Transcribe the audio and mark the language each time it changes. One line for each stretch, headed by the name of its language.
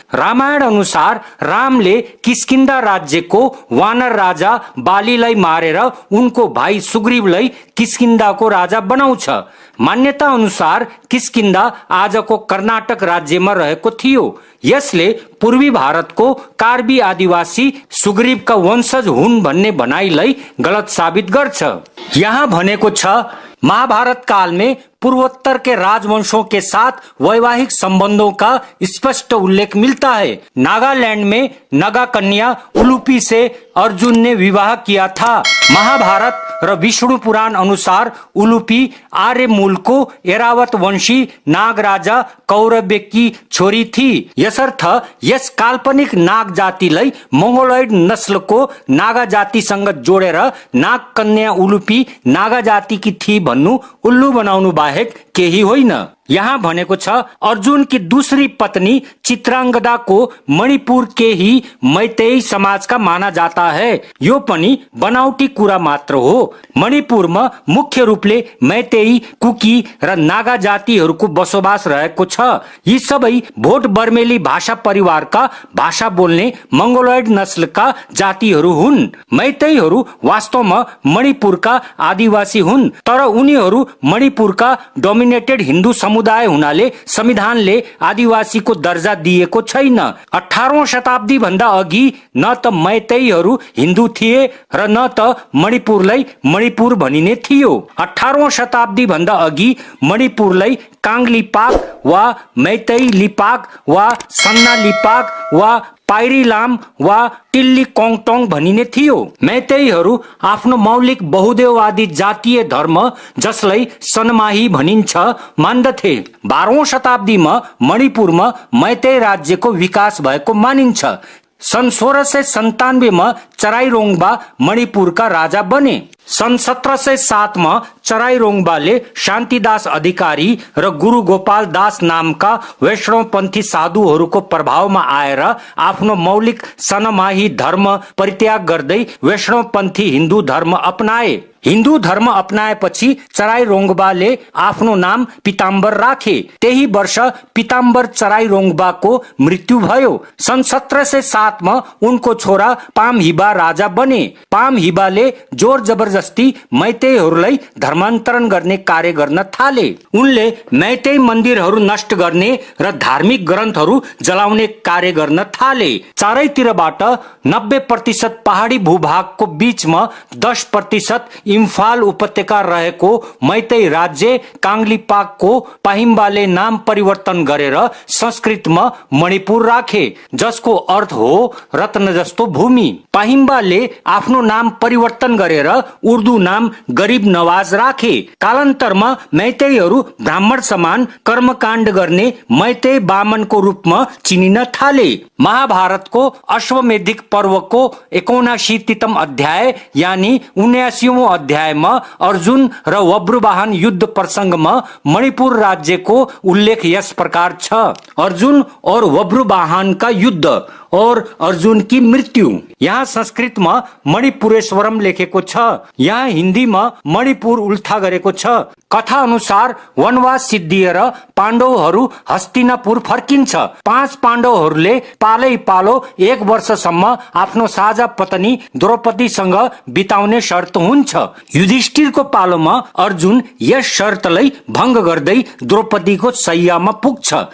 Nepali: रामायण अनुसार रामले किष्किंधा राज्यको वानर राजा बालीलाई मारेर उनको भाइ सुग्रीवलाई किष्किंधाको राजा बनाउँछ। मान्यता अनुसार किष्किंधा आजको कर्नाटक राज्यमा रहेको थियो। यसले पूर्वी भारतको कार्बी आदिवासी सुग्रीवका वंशज हुन् भन्ने भनाइलाई गलत साबित गर्छ। यहाँ भनेको छ,
Hindi: महाभारत काल में पूर्वोत्तर के राजवंशों के साथ वैवाहिक संबंधों का स्पष्ट उल्लेख मिलता है। नागालैंड में नगा कन्या उलुपी से अर्जुन ने विवाह किया था।
Nepali: महाभारत र विष्णु पुराण अनुसार उलुपी आर्य मूल को एरावत वंशी नाग राजा कौरव्य की छोरी थी। यसर्थ यस काल्पनिक नाग जातिलाई मंगोलॉइड नस्ल को नागा जातिसँग जोडेर नाग कन्या उलुपी नागा जाति की थी भन्नु उल्लू बनाउनु बाहेक केही होइन। यहाँ भनेको छ,
Hindi: अर्जुन की दूसरी पत्नी चित्रांगदा को मणिपुर के ही मैतेई समाज का माना जाता है।
Nepali: यो पनि बनावटी कुरा मात्र हो। मणिपुरमा मुख्य रूपले मैतेई, कुकी र नागा जातिहरूको बसोबास रहेको छ। यी सबै भोट बर्मेली भाषा परिवारका भाषा बोल्ने मंगोलॉइड नस्लका जातिहरू हुन्। मैतेईहरू वास्तवमा मणिपुरका आदिवासी हुन्, तर उनीहरू मणिपुरका डोमिनेटेड हिन्दू समुदाय हुनाले संविधानले आदिवासीको दर्जा दिएको छैन। 18औं शताब्दी भन्दा अघि न त मैतेईहरू हिन्दू थिए र न त मणिपुरलाई मणिपुर भनिने थियो। 18औं शताब्दी भन्दा अघि मणिपुरलाई काङ लिपाक वा मैतेई लिपाक वा सन्ना लिपाक वा पाइरीलाम वा टिल्ली कोङटोङ भनिने थियो। मैतेईहरू आफ्नो मौलिक बहुदेववादी जातीय धर्म जसलाई सनमाही भनिन्छ मान्दथे। 12औं शताब्दीमा मणिपुरमा मैतेई राज्यको विकास भएको मानिन्छ।
Hindi: सन् 1697 में चराइरोंगबा मणिपुर का राजा बने। सन् 1707 में
Nepali: चराइरोंगबाले शान्तिदास अधिकारी र गुरु गोपाल दास नामका वैष्णवपन्थी साधुहरूको प्रभावमा आएर आफ्नो मौलिक सनमाही धर्म परित्याग गर्दै वैष्णवपन्थी हिन्दू धर्म अपनाए। हिन्दू धर्म अपनाएपछि चराइरोंगबाले आफ्नो नाम पीताम्बर राखे। त्यही वर्ष पीताम्बर चराइरोंगबाको मृत्यु भयो।
Hindi: सन् 1707 में
Nepali: उनको छोरा पामहिबा राजा बने। पामहिबाले जोर जबरजस्ती मैतेईहरूलाई धर्मान्तरण गर्ने कार्य गर्न थाले। उनले मैतेई मन्दिरहरू नष्ट गर्ने र धार्मिक ग्रन्थहरू जलाउने कार्य गर्न थाले। चारैतिरबाट 90% पहाडी भूभागको बीचमा 10% इम्फाल उपत्यका रहेको मैतेई राज्य काङ्गलिपाकको पाहिम्बाले नाम परिवर्तन गरेर संस्कृतमा मणिपुर राखे, जसको अर्थ हो रत्न जस्तो भूमि। पाहिम्बाले आफ्नो नाम परिवर्तन गरेर उर्दू नाम गरीब नवाज राखे। कालान्तरमा मैतेईहरू ब्राह्मण समान कर्मकाण्ड गर्ने मैतेई बामनको रूपमा चिनिन थाले। महाभारतको अश्वमेधिक पर्वको 79 अध्याय यानी 79औं अध्यायमा अर्जुन र वज्रवाहन युद्ध प्रसंगमा मणिपुर राज्यको उल्लेख यस प्रकार छ।
Hindi: अर्जुन और वज्रवाहन का युद्ध और अर्जुन की मृत्यु।
Nepali: यहाँ
Hindi: संस्कृत में
Nepali: मणिपुरेश्वरम लेखेको छ। यहाँ हिन्दी में मणिपुर उल्था गरेको छ। कथा अनुसार वनवास सिद्धिएर पाण्डवहरू हस्तिनापुर फर्किन्छ। 5 पाण्डवहरूले पालै पालो 1 वर्षसम्म आफ्नो साझा पत्नी द्रौपदीसँग बिताउने शर्त हुन्छ। युधिष्ठिरको पालोमा अर्जुन यस शर्तलाई भंग गर्दै द्रौपदीको शैयामा पुग्छ।